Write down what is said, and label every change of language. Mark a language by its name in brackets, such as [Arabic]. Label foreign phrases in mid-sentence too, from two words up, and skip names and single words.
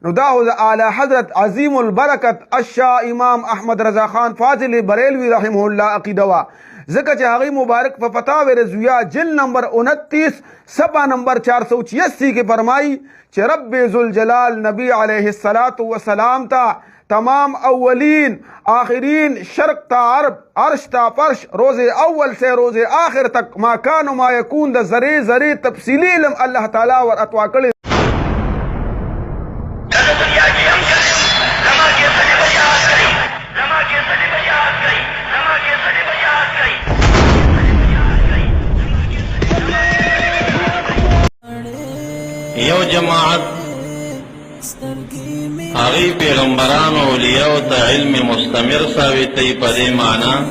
[Pashto] نو دا خو د اعلی حضرت عظیم البرکت الشاه امام احمد رضا خان فاضل بریلوی [Arabic] رحمه الله [Pashto] عقیده وا، ځکه چې هغه مبارک په فتاوی رضویہ جلد نمبر 29 صفحه نمبر 486 کې فرمایي چې رب ذوالجلال نبی [Arabic] علیه الصلاۃ والسلام [Pashto] ته تمام اولین آخرین شرق تا عرب عرش تا فرش [Urdu] روز اول سے روز آخر تک [Arabic] ما کان و ما یکون [Pashto] د ذره ذره تفصیلی علم الله تعالی ور اتوا کړی. یو جماعت هغه پیغمبرانو اولیاء ته علم مستمر ثابتوي په دې معنا